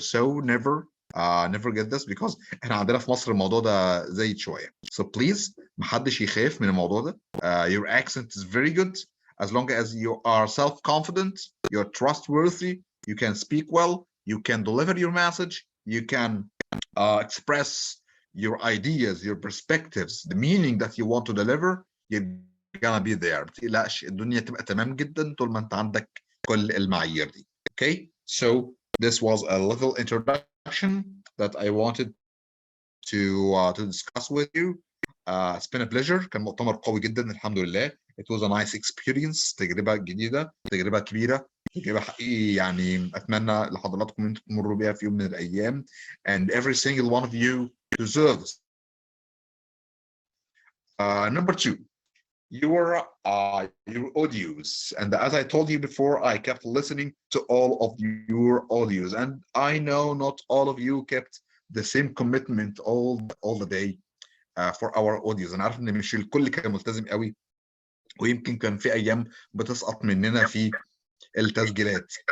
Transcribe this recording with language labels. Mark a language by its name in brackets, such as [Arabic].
[English] So never get this, because [Arabic] احنا عندنا في مصر الموضوع ده زايد شوية. [English] So please [Arabic] محدش يخاف من الموضوع ده. [English] Your accent is very good as long as you are self-confident, you're trustworthy, you can speak well, you can deliver your message, you can express your ideas, your perspectives, the meaning that you want to deliver. You gonna be there. [Arabic] ما تقلقش، الدنيا تبقى تمام جدا طول ما انت عندك كل المعايير دي. [English] Okay, so this was a little introduction that I wanted to discuss with you. It's been a pleasure. [Arabic] كان مؤتمر قوي جدا الحمد لله. [English] It was a nice experience. [Arabic] تجربة جديدة، تجربة كبيرة، تجربة حقيقي يعني أتمنى لحضراتكم أنتم تمروا بيها في يوم من الأيام. [English] And every single one of you deserves. Number two, your audios. And as I told you before, I kept listening to all of your audios. And I know not all of you kept the same commitment all the day for our audios. [Arabic] أنا عارف إن مش الكل كان ملتزم قوي، ويمكن كان في أيام بتسقط مننا في التسجيلات.